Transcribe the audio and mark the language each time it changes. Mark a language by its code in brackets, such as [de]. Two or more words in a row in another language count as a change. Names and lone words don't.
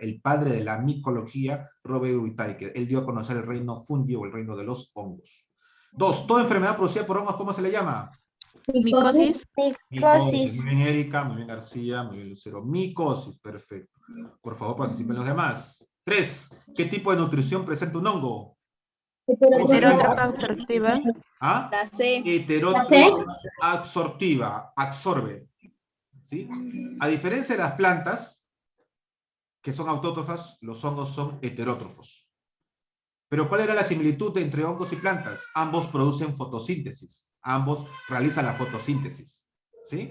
[es] El padre de la micología, Robert Whittaker. Él dio a conocer el reino fungi o el reino de los hongos. 2. Toda enfermedad producida por hongos, ¿cómo se le llama? Micosis. Micosis. Muy bien, Erika. Muy bien, García. Muy bien, Lucero. Micosis. Perfecto. Por favor, participen los demás. 3. ¿Qué tipo de nutrición presenta un hongo? Heterótrofa absortiva. ¿Ah? La C. Heterótrofa absortiva, absorbe. ¿Sí? A diferencia de las plantas, que son autótrofas, los hongos son heterótrofos. Pero ¿cuál era la similitud entre hongos y plantas? Ambos producen fotosíntesis. Ambos realizan la fotosíntesis. ¿Sí?